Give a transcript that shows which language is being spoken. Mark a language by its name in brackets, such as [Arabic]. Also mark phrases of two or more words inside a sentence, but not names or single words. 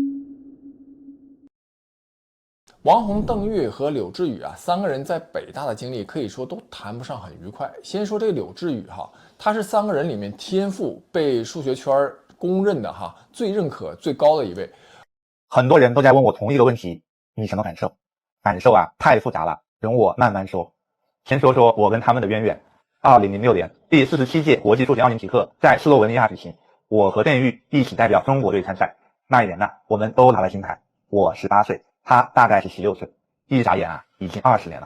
[Chinese] 王洪、邓玉和柳智宇3个人在北大的经历可以说都谈不上很愉快。先说这个柳智宇他是3个人里面天赋被数学圈公認的最認可最高的一位。很多人都在問我同一個問題，你什麼感受？感受太複雜了，容我慢慢說。先說說我跟他們的淵源。2006年第47屆國際數學奧林匹克在斯洛文尼亞舉行，我和鄧玉一起代表中國隊參賽。那一年我們都拿了金牌，我18歲。他大概是16歲，一眨眼已經20年了。